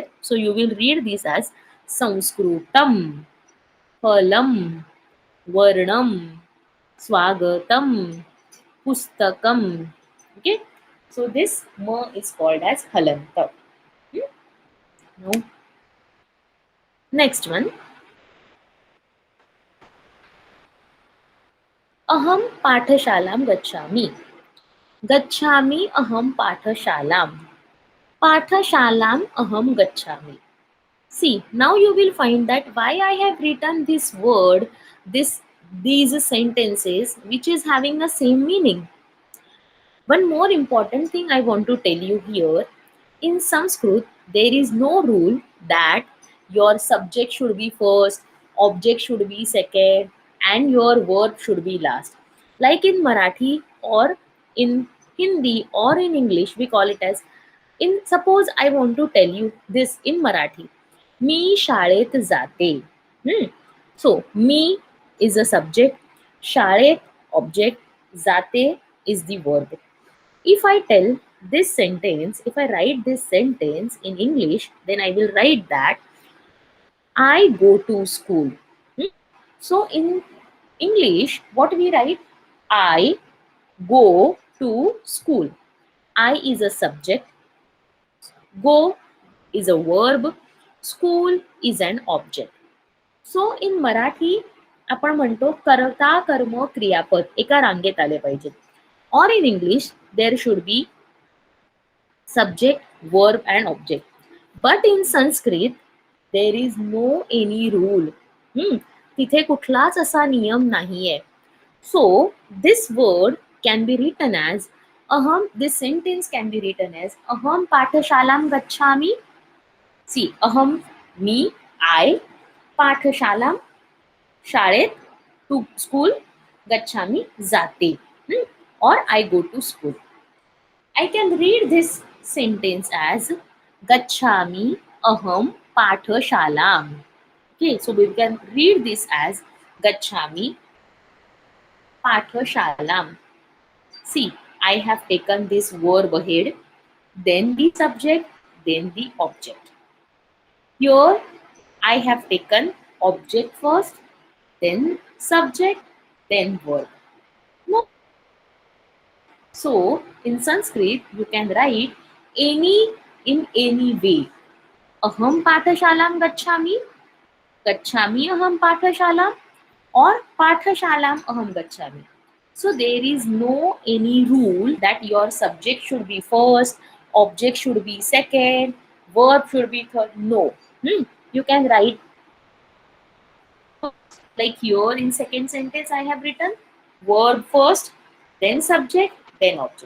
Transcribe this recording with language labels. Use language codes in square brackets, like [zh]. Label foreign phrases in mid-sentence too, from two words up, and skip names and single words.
[en] So you will read this as Sanskrutam, Phalam, Varnam, Swagatam, Pustakam. Okay. So this ma is called as halanta. Now, next one. [sa] अहं पाठशालां गच्छामि. गच्छामि अहं पाठशालाम्. पाठशालां अहं गच्छामि. [en] See, now you will find that why I have written this word, these sentences which is having the same meaning. One more important thing I want to tell you here, in Sanskrit there is no rule that your subject should be first, object should be second, and your verb should be last. Like in Marathi or in Hindi or in English, we call it as, in suppose I want to tell you this in Marathi. [mr] मी शाळेत जाते. [en] So मी is a subject, शाळेत object, जाते is the verb. If I tell this sentence, if I write this sentence in English, then I will write that I go to school. So in English, what we write? I go to school. I is a subject, go is a verb, school is an object. so in [mr] मराठी आपण म्हणतो करता कर्म क्रियापद एका रांगेत आले पाहिजेत. [en] और in English there should be subject, verb and object. But in Sanskrit there is no any rule. [mr] तिथे कुठलाच असा नियम नाहीये. [en] So this word can be written as aham. This sentence can be written as [sa] अहं पाठशालां गच्छामि. [en] See, aham me, I, pathashalam शाळेत, to school, गच्छामी जाते, or I go to school. I can read this sentence as [sa] गच्छामि अहं पाठशालाम्. [en] Okay, so we can read this as [sa] गच्छामि पाठशालाम्. [en] See, I have taken this verb ahead, then the subject, then the object. Here I have taken object first, then subject, then verb. No. So in Sanskrit you can write any in any way. [sa] अहं पाठशालां गच्छामि, गच्छामि अहं पाठशालाम्, or पाठशालां अहं गच्छामि. [en] So there is no any rule that your subject should be first, object should be second, verb should be third. No. You can write Like here in second sentence I have written verb first, then subject, then object.